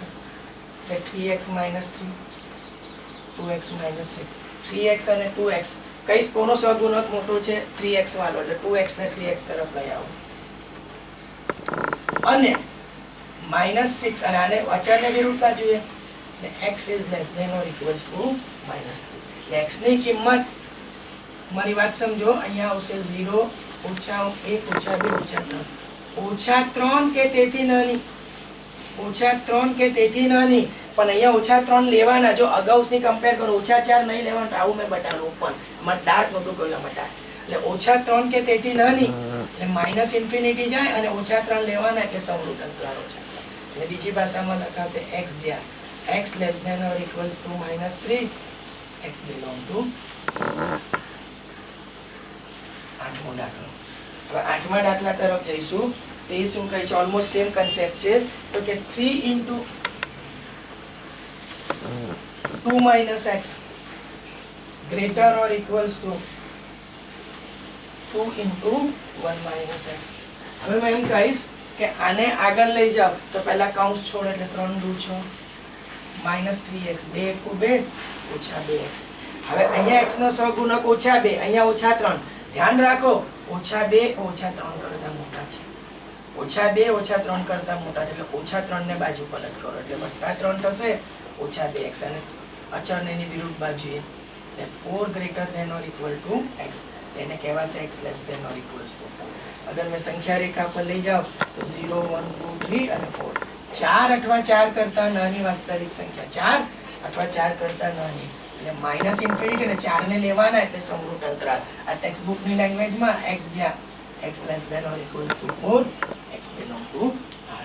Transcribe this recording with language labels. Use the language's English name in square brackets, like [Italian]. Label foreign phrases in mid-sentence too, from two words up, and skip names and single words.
[Gujarati] એટલે 3x - 3 2x - 6. 3x અને 2x કઈ કોનો સહગુણક મોટો છે? 3x વાળો, એટલે 2x ને 3x તરફ લઈ આવો, અને -6 અને આને અચળને વિરુદ્ધ બાજુએ, એટલે [English] x is less than or equals to -3. [Gujarati] એટલે x ની કિંમત, મારી વાત સમજો, અહીંયા આવશે 0 -1 -2 -3 કે તેથી નાની, -3 કે તેથી નાની. પણ અહીંયા -3 લેવાના, જો અગાઉની કમ્પેર કરો, -4 નહીં લેવાના, આવું મેં બતાવ્યું પણ આમાં ડાર્ક નહોતું કર્યું મટા. એટલે -3 કે તેથી નાની એટલે -ઇન્ફિનિટી જાય, અને -3 લેવાના એટલે સમૃદ્ધ અંતરાળો છે. એટલે બીજી ભાષામાં લખાશે x જ્યાં x [English] less than or equals to -3 x belong to r. [Gujarati] આઠમો દાખલો. હવે આઠમા દાખલા તરફ જઈશું. તે શું કહે છે? [English] almost same concept [Gujarati] છે. તો કે [English] 3 into 2 minus x greater or equals to 2 into 1 minus x. [Gujarati] હવે હું એમ કહીશ કે આને આગળ લઈ જાવ તો પહેલા કૌંસ છોડ એટલે 3 દુ 6 minus 3x 2 એકુ 2 ઓછા 2x. હવે અહીંયા x નો સહગુણક ઓછા 2, અહીંયા ઓછા 3. ધ્યાન રાખો ઓછા 2 ઓછા 3 કરતા મોટા છે. ઓછા 2 ઓછા 3 કરતા મોટા છે એટલે ઓછા 3 ને બાજુ પલટ કરો એટલે વત્તા 3 થશે ઓછા 2x અને અચળને એની વિરુદ્ધ બાજુએ એટલે 4 [English] greater than or equal to x. [Gujarati] એને કહેવાશે x [English] less than or equals to 4. [Gujarati] અગર મેં સંખ્યા રેખા પર લઈ જાવ તો 0 1 2 3 અને 4. 4 અથવા 4 કરતા નાની વાસ્તવિક સંખ્યા 4 અથવા 4 કરતા નાની એટલે [English] minus infinity [Gujarati] અને 4 ને લેવાના એટલે સમરૂપ અંતરાલ. આ [English] text book [Gujarati] ની લેંગ્વેજમાં x જ્યાં x [English] less than or equals to 4 x belong to r.